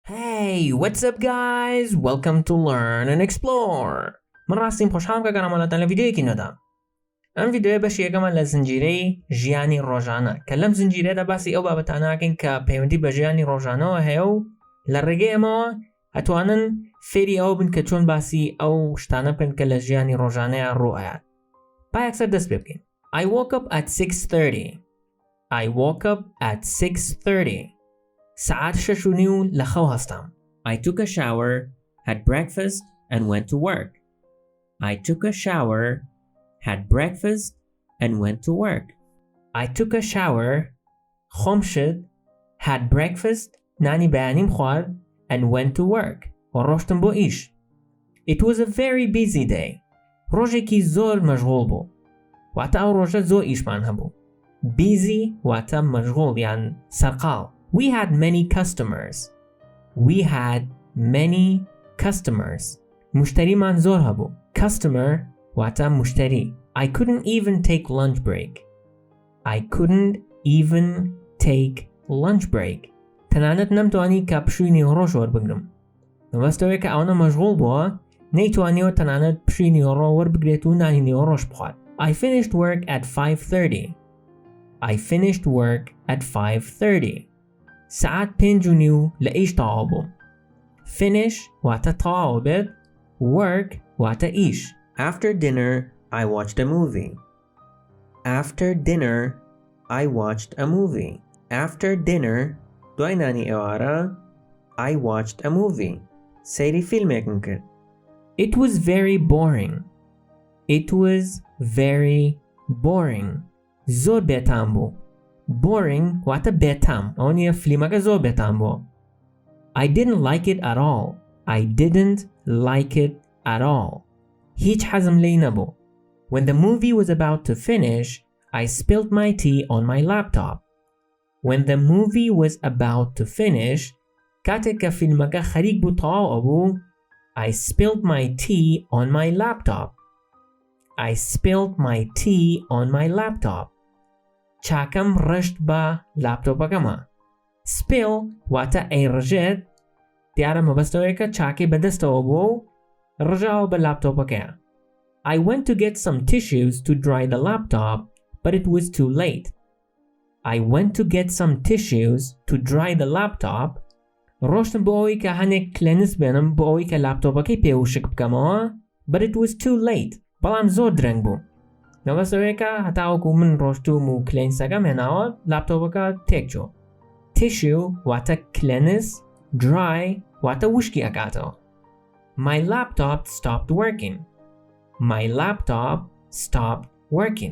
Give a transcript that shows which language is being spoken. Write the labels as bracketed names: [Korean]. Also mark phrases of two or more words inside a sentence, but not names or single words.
[English] Hey, what's up guys? Welcome to Learn and Explore. [Central Kurdish] من راستیم خوشحالم که گرامالاتان لویدیویکی ندام. ام ویدیو بەشیەکەمان لە زنجیرەی ژیانی ڕۆژانە کە لەم زنجیرەدا باسی ئەو بابەتانەکەین کە پەیوەندی بە ژیانی ڕۆژانەوە هەیە و لە ڕێگەی ئەمەوە ئەتوانن فێری ئەو بن کە چۆن باسی ئەو شتانە بکەن کە لە ژیانی ڕۆژانەیە ڕوئایات. با یەکسەر دەست پێ بکەین. [English] I woke up at 6:30. I woke up at 6:30. [Central Kurdish] ساعت 6:30 لەخەو هەستام. [English] I took a shower, had breakfast and went to work. I took a shower, had breakfast and went to work. I took a shower, [Central Kurdish] خۆم شت, [English] had breakfast, [Central Kurdish] نانی بەیانیم خوارد [English] and went to work. [Central Kurdish] و ڕۆشتم بۆ ئیش. It was a very busy day. ڕۆژێکی زۆر مەشغوڵ بوو. واتە ئەو ڕۆژە زۆر ئیشمان هەبوو. Busy واتە مەشغوڵ یان سەرقاڵ. [English] We had many customers. We had many customers. [Central Kurdish] مشتریمان زۆر هەبوو. Customer واتە مشتری. [English] I couldn't even take lunch break. I couldn't even take lunch break. [Central Kurdish] تەنانەت نەمتوانی کە پشووی نیوەڕۆ وەربگرم. مەبەستەوەی کە ئەوەنە مەشغوڵ بووە نەیتوانیەوە تەنانەت پشووی نیوەڕۆ وەربگرێت و نانی نیوەڕۆش بخوات. [English] I finished work at 5:30. I finished work at 5:30. [Central Kurdish] ساعت 5:30 لە ئیش تەواو بووم. Finish واتە تەواو بێت. Work واتە ئیش. [English] After dinner I watched a movie. After dinner I watched a movie. After dinner [Central Kurdish] دوای نانی ئێوارە [English] I watched a movie. [Central Kurdish] سەیری فیلمێکم کرد. [English] It was very boring. It was very boring. [Central Kurdish] زۆر بێتام بوو. Boring واتە بێتام. ئەو نیە فیلمەکە زۆر بێتام بوو. [English] I didn't like it at all. I didn't like it at all. [Central Kurdish] هیچ حەزم لێی نەبوو. [English] When the movie was about to finish, I spilled my tea on my laptop. When the movie was about to finish, [Central Kurdish] کاتێک کە فیلمەکە خەریک بوو تەواو ئەبوو, [English] I spilled my tea on my laptop. I spilled my tea on my laptop. [Central Kurdish] چاکەم ڕشت بە لاپتۆپەکەمە. Spill واتە ئەیڕژێت دیارە مەبەستەوەیە کە چاکەی بەدەستەوە بووە و ڕژاوە بە لاپتۆپەکەیە. [English] I went to get some tissues to dry the laptop, but it was too late. I went to get some tissues to dry the laptop. [Central Kurdish] ڕۆشتم بۆ ئەوەی کە هەنێک کلێنس بێنم بۆ ئەوەی کە لاپتۆپەکەی پێوشک بکەمەوە, [English] but it was too late. [Central Kurdish] بەڵام زۆر درەنگ بوو. مەبەستەوەیە کە هەتاوەکو من ڕۆشتوم و کلێنسەکەم هێناوە لاپتۆپەکە تێک چوو. Tissue واتە کلێنس, dry واتە وشکی ئەکاتەوە. [English] My laptop stopped working. My laptop stopped working.